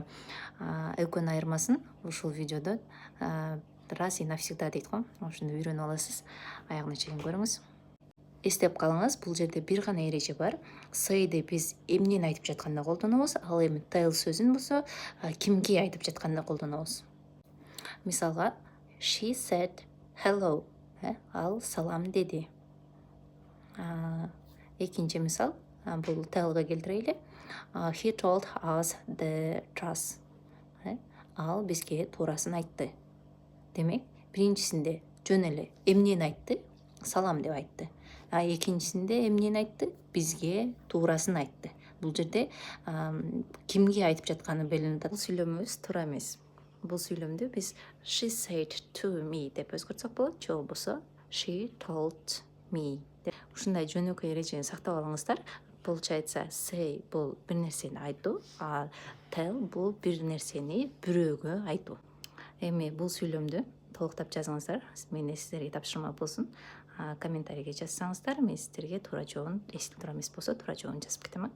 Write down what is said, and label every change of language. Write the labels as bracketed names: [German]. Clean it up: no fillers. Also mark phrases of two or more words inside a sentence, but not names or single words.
[Kyrgyz] Экөөнүн айырмасын ушул видеодо [Russian] раз и навсегда [Kyrgyz] дейт го. Ошондо үйрөнүп аласыз. Аягына чейин көрүңүз. Эстеп калыңыз, бул жерде бир гана эреже бар. Say'ди биз эмнени айтып жатканда колдонобуз, ал эми tell сөзүн болсо кимге айтып жатканда колдонобуз. Мисалга, [English] she said hello. [Kyrgyz] Ал салам деди. Экинчи мисал, бул tellга келтирели. [English] He told us the truth. [Kyrgyz] Ал бизге туурасын айтты. Демек, биринчисинде жөн эле эмнени айтты? Салам деп айтты. Экинчисинде эмнени айтты? Бизге туурасын айтты. Бул жерде кимге айтып жатканы белгиленип атат. Бул сүйлөмүбүз туура эмес. Бул сүйлөмдү биз [English] she said to me [Kyrgyz] деп өзгөртсөк болот, же болбосо [English] she told me. [Kyrgyz] Ушундай жөнөкөй эрежени сактап алыңыздар. Получается, say бул бир нерсени айтуу, а tell бул бир нерсени бирөөгө айтуу. Эми бул сүйлөмдү толуктап жазыңыздар. Мен сиздерге тапшырма болсун. Комментарийге жазсаңыздар, мен сиздерге туура жообун, эсте туура эмес болсо туура жообун жазып кетем.